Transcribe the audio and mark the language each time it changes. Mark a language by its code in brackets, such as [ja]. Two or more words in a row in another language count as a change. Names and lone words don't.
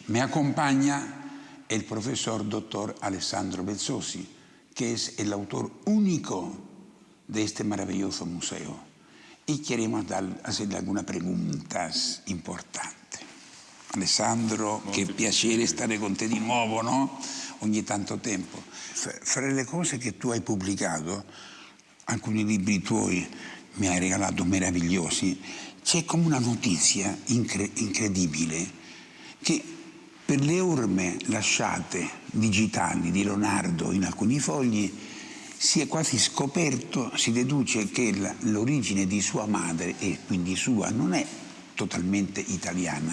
[es] Me acompaña el profesor doctor Alessandro Bezzosi, que es el autor único de este maravilloso museo. Y queremos hacerle algunas preguntas importantes. [it] Alessandro, che piacere stare con te di nuovo, no? Ogni tanto tempo. Fra le cose che tu hai pubblicato, alcuni libri tuoi mi hai regalato meravigliosi, c'è come una notizia incredibile che per le orme lasciate digitali di Leonardo in alcuni fogli si è quasi scoperto, si deduce che l'origine di sua madre e quindi sua non è totalmente italiana.